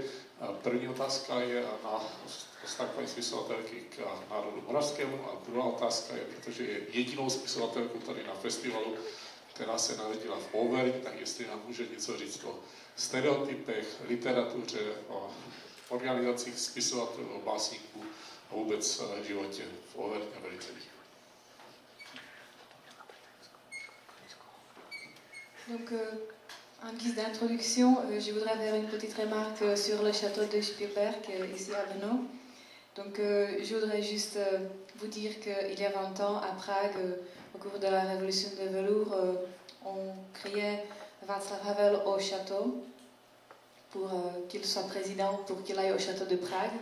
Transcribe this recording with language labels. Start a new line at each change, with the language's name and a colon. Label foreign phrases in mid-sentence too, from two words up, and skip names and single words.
Czech: První otázka je na vztah paní spisovatelky k národu moravskému a druhá otázka je, protože je jedinou spisovatelkou tady na festivalu, která se narodila v Auvergne, tak jestli nám může něco říct o stereotypech, literatuře, o organizacích spisovatelů, básníků a vůbec životě v Auvergne velice rychle.
French: Donc, en guise d'introduction, je voudrais faire une petite remarque sur le château de Spielberg, ici à Brno. Donc, je voudrais juste vous dire qu'il y a 20 ans, à Prague, au cours de la révolution de velours, on criait Václav Havel au château pour qu'il soit président, pour qu'il aille au château de Prague.